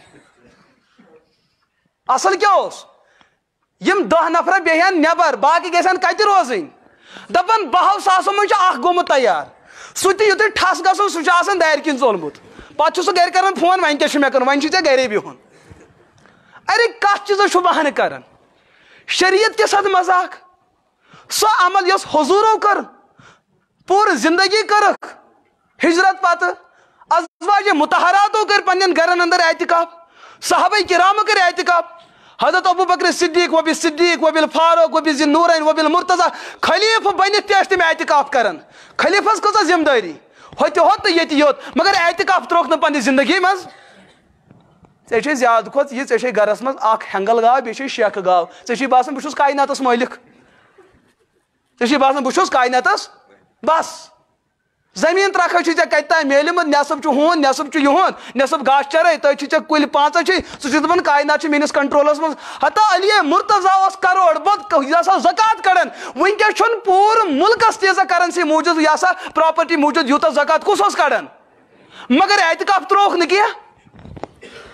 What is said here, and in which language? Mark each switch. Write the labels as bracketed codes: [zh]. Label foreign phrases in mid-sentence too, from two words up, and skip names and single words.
[ks] اصل کیٛاہ اوس یِم 10 نفر بیٚہن نٮ۪بر باقٕے گژھن کتہِ روزٕنۍ دپان 10 ساسو منٛز چھُ اکھ گوٚمُت تیار سُہ تہِ یُتھُے ٹھس گژھُن سُہ چھُ آسان دارِ کِنۍ ژولمُت پتہٕ چھُ سُہ گرِ کران فون وۄنۍ کیٛاہ چھُ مےٚ کرُن وۄنۍ چھُے ژےٚ گرے بِہُن ارے کتھ چیٖزس چھُ بہانہٕ کران شریعت کِس حد مذاق سۄ عمل یۄس حضوٗرو کٔر پوٗرٕ زندگی کٔرٕکھ ہجرت پتہٕ ازواجِ مطہراتو کٔرۍ پننٮ۪ن گرن اندر اعتکاف صحابہ کرامو کٔرۍ اعتکاف حضرت ابو بکر صدیق وبی صدیق وبل فاروق وبی ذی نورین وبل مرتضیٰ خلیفہٕ بٔنِتھ تہِ ٲسۍ تِم اعتکاف کران خلیفس کۭژاہ ذمہٕ دٲری ہوٚتہِ ہوٚت تہٕ ییٚتہِ یوٚت مگر اعتکاف ترٛووُکھ نہٕ پننہِ زندگی منٛز ژےٚ چھے زیادٕ کھۄتہٕ یہِ ژےٚ چھے گرس منٛز اکھ ہٮ۪نگل گاو بیٚیہِ چھے شیخہٕ گاو ژےٚ چھُے باسان بہٕ چھُس کایناتس مٲلِک ژےٚ چھُے باسان بہٕ چھُس کایناتس بس زٔمیٖن ترکھا چھُے ژےٚ کتہِ تام میلیمُت نٮ۪صٕف چھُ ہُہُنٛد نٮ۪صٕف چھُ یِہُنٛد نٮ۪صٕف گاسہٕ چرٲے تٔتھۍ چھِ ژےٚ کُلۍ 5 چھِ ژٕ چھُکھ دپان کاینات چھُ میٲنِس کنٹرولس منٛز ہتا علی مرتضیٰ اوس کروڑ بوٚد یہِ ہسا زکات کڑان وُنکیٚس چھُنہٕ پوٗرٕ مُلکس تیٖژاہ کرنسی موٗجوٗد یہِ ہسا پراپرٹی موٗجوٗد یوٗتاہ زکات کُس اوس کڑان مگر اعتکاف ترٛووُکھ نہٕ کینٛہہ